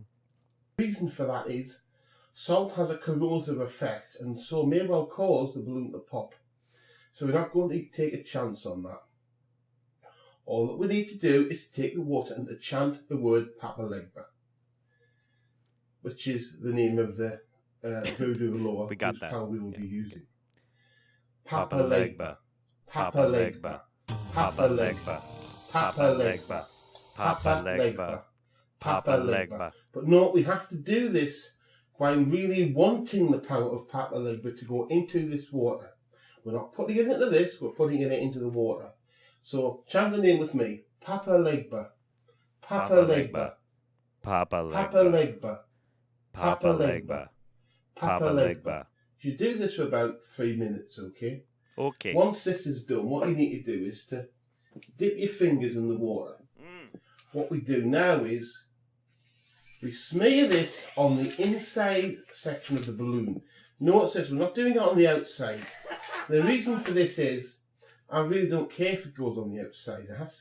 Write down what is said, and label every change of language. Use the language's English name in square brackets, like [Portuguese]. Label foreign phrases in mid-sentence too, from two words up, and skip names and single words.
[English] The reason for that is salt has a corrosive effect and so may well cause the balloon to pop. So we're not going to take a chance on that. All that we need to do is to take the water and to chant the word Papa Legba, which is the name of the voodoo lore. We got that. How we will be using. Papa Legba. Papa Legba. Papa Legba. Papa Legba. Papa Legba. Papa Legba. But no, we have to do this by really wanting the power of Papa Legba to go into this water. We're not putting it into this, we're putting it into the water. So chant the name with me. Papa Legba. Papa Legba. Papa Papa Legba. Legba. Papa Legba. Papa Legba. You do this for about 3 minutes, okay? Okay. Once this is done, what you need to do is to dip your fingers in the water. What we do now is we smear this on the inside section of the balloon. Notice this, we're not doing it on the outside. The reason for this is I really don't care if it goes on the outside.